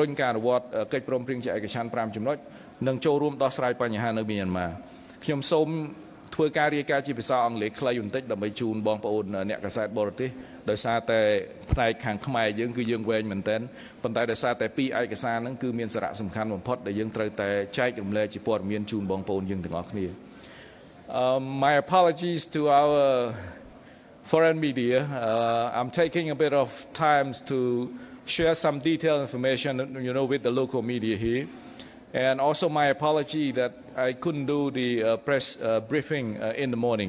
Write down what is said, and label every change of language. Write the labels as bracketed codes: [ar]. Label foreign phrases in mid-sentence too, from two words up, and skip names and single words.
[km] ញការអនុវត្តកិច្ចព្រមព្រៀងជាឯកច្ឆន្ទ 5 ចំណុចនិងចូលរួមដោះស្រាយបញ្ហានៅមីយ៉ាន់ម៉ាខ្ញុំសូមធ្វើការរាយការណ៍ជាភាសាអង់គ្លេសខ្លីបន្តិចដើម្បីជូនបងប្អូនអ្នកកាសែតបរទេសដោយសារតែផ្នែកខាងខ្មែរយើងគឺយើងវែងមែនទែនប៉ុន្តែដោយសារតែពីរឯកសារហ្នឹងគឺមានសារៈសំខាន់បំផុតដែលយើងត្រូវតែចែករំលែកជាព័ត៌មានជូនបងប្អូនយើងទាំងអស់គ្នា [en] My apologies to our foreign media. I'm taking a bit of time to share some detailed information, with the local media here. And also my apology that I couldn't do the press briefing in the morning.